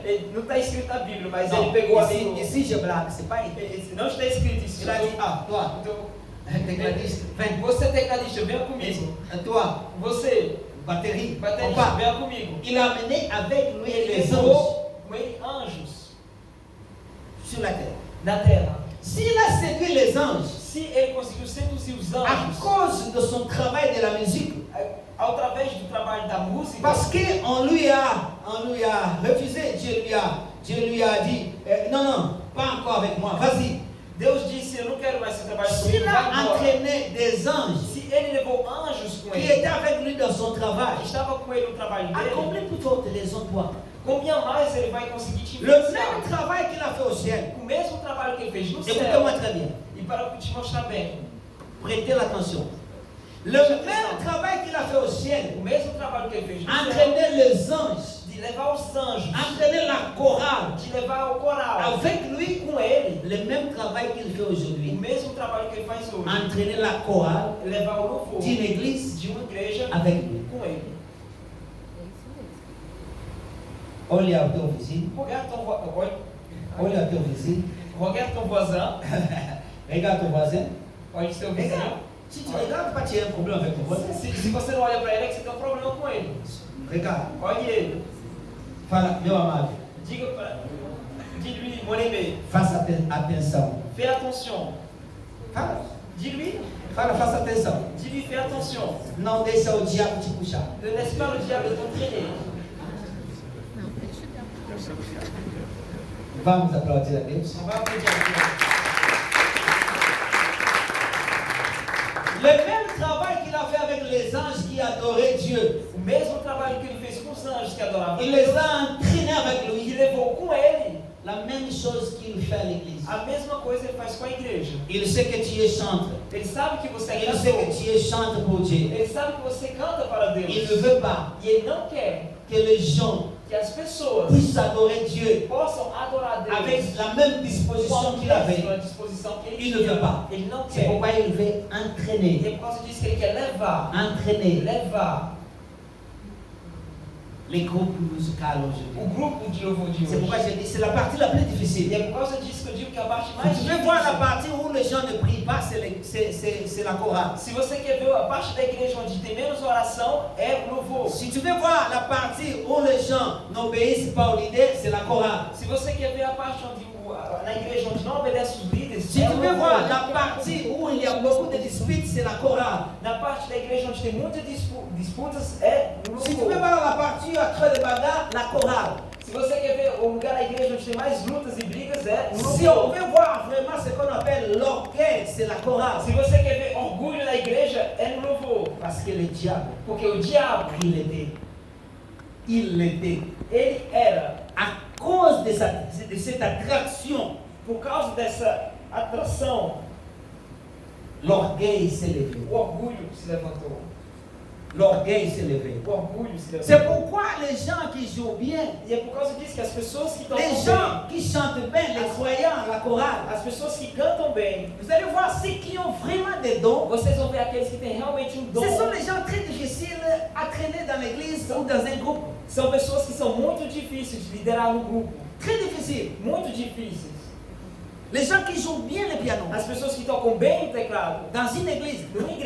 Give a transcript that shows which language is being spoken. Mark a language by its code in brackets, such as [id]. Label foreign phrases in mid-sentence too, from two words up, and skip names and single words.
[pt] Ele, não está escrito na Bíblia, mas [fr] Non, [pt] ele pegou a [fr] ici, [pt] Bíblia. [fr] ici je blague, c'est pas écrit. [pt] Não está escrito isso. [fr] Il a dit, ah, toi, [pt] Então, [fr] tecladiste, viens. [pt] você tecladista, venha comigo. [fr] Toi, [pt] Você, [fr] batterie, on [pt] baterista, [fr] part. [pt] venha comigo. [fr] Il a amené avec lui [pt] Ele [fr] les anges [pt] levou com ele anjos [fr] sur la terre. [pt] na terra. [fr] S'il a séduit les anges [pt] Se ele conseguiu seduzir os [fr] à [pt] anjos [fr] cause de son travail de la musique, [pt] através do trabalho da música, [fr] parce qu'on lui a refusé, Dieu lui a dit, non, non, pas encore avec moi, vas-y. [pt] Deus disse: Eu não quero mais esse trabalho [fr] S'il [pt] comigo, vai [fr] a [pt] embora. [fr] entraîné des anges [pt] Se ele levou anjos com [fr] qui [pt] ele, [fr] étaient avec lui dans son travail, [pt] estava com ele no trabalho [fr] à [pt] dele, [fr] combien plus forte les toi? [pt] combien mais ele vai conseguir te [fr] Le [pt] influenciar? [fr] même travail qu'il a fait au ciel. [pt] O mesmo trabalho que ele fez no céu. [fr] Écoutez-moi très bien. [pt] E para te mostrar bem, [fr] Prêtez l'attention. Le même travail qu'il a fait au ciel, [pt] o mesmo trabalho que ele fez no céu, [fr] entraîner les anges, [pt] de levar os anjos, [fr] entraîner la chorale, [pt] de levar o coral, [fr] avec lui, [pt] com ele, [fr] le même travail qu'il fait [pt] o [fr] aujourd'hui, [pt] mesmo trabalho que ele faz hoje, [fr] entraîner la chorale [pt] levar o louvor [fr] d'une église [pt] de uma igreja [fr] avec lui. [pt] com ele. Olha o teu vizinho, olha o teu vizinho, [fr] Regarde ton voisin, regarde ton voisin. [pt] olha o seu [fr] Regarde. [pt] vizinho. [fr] Si tu regardes pas, tu as un problème avec ton voisin. [pt] Se você não olha para ele, é que você tem um problema com ele. [fr] Regarde. [pt] Olhe ele. Fala, meu amado, [fr] Dis-lui, mon aimé, [pt] faça atenção. [fr] fais attention. [pt] Fala, [fr] Dis-lui, [pt] faça atenção. [fr] dis-lui, fais attention. [pt] Não deixa o diabo te puxar. [fr] Ne laisse pas le diable t'entraîner. [pt] Não, deixa eu Vamos aplaudir a Deus. [fr] On va applaudir à Dieu. Le même travail qu'il a fait avec les anges qui adoraient Dieu, [pt] O mesmo trabalho que ele fez com os anjos que adoravam [fr] il les [pt] Deus, [fr] a entraînés avec [pt] que [fr] lui. [pt] levou com ele, [fr] La même chose qu'il fait à l'église. [pt] a mesma coisa ele faz com a igreja. [fr] Il sait que tu es chantre. [pt] Ele sabe que você é [fr] Il sait que [pt] cantor. [fr] tu es chantre pour Dieu. [pt] Ele sabe que você canta para Deus. [fr] Il ne veut pas [pt] E ele não quer [fr] que les gens [pt] que as pessoas [fr] puissent adorer Dieu [pt] possam adorar Deus [fr] avec la même disposition [pt] com [fr] qu'il a avait. [pt] mesma disposição que ele [fr] Il [pt] tinha. [fr] ne veut pas. [pt] Ele não [fr] C'est [pt] quer. [fr] pourquoi il veut [pt] E [fr] entraîner. [pt] é por causa disso que ele quer levar. [fr] Entraîner [pt] Levar [fr] les groupes musicaux aujourd'hui. [pt] o grupo de louvor de [fr] C'est [pt] hoje. [fr] pourquoi j'ai dit c'est la partie la plus [pt] E [fr] difficile. [pt] é por causa disso que eu digo que a parte mais [fr] Si tu veux voir la [pt] difícil. [fr] partie où les gens ne prient pas, c'est la chorale. [pt] Se você quer ver a parte da igreja onde tem menos oração, é o louvor. [fr] Si tu veux voir la partie où les gens n'obéissent pas aux leaders, c'est la chorale. [pt] Se você quer ver a parte onde na igreja onde não obedece os líderes, [fr] Si [pt] é [fr] tu [pt] o [fr] veux [pt] louvor. [fr] voir la partie où il y a beaucoup de disputes, c'est la chorale. [pt] Na parte da igreja onde tem muitas disputas, é o [fr] Si tu veux [pt] louvor. [fr] voir la partie où il y a trop de bagarres, la chorale. [pt] Se você quer ver o lugar da igreja onde tem mais lutas e brigas, é o [fr] Si on [pt] louvor. [fr] veut voir vraiment ce qu'on appelle l'orgueil, c'est la chorale. [pt] Se você quer ver orgulho na igreja, é no louvor. [fr] Parce que le diable, [pt] Porque o diabo, [fr] il l'était. Il l'était. [pt] ele era, [fr] À cause de cette attraction, [pt] por causa dessa atração, [fr] l'orgueil s'est levé. [pt] o orgulho se levantou. [fr] L'orgueil s'est levé. [pt] O orgulho se [fr] C'est [pt] levantou. [fr] pourquoi les gens qui jouent bien, [pt] E é por causa disso que as pessoas que [fr] les [pt] tocam [fr] gens qui chantent bien, les croyants, la chorale, [pt] bem, as pessoas que cantam bem, [fr] vous allez voir ceux qui ont vraiment des dons, [pt] vocês vão ver aqueles aqueles que têm realmente um dom. [fr] Ce sont les gens très difficiles à traîner dans l'église ou dans un groupe. [pt] São pessoas que são muito difíceis de liderar no grupo. [fr] Très difficiles. [pt] Muito difíceis. [fr] Les gens qui jouent bien le piano. [pt] As pessoas que tocam bem o teclado. [fr] Dans une église, [pt] Numa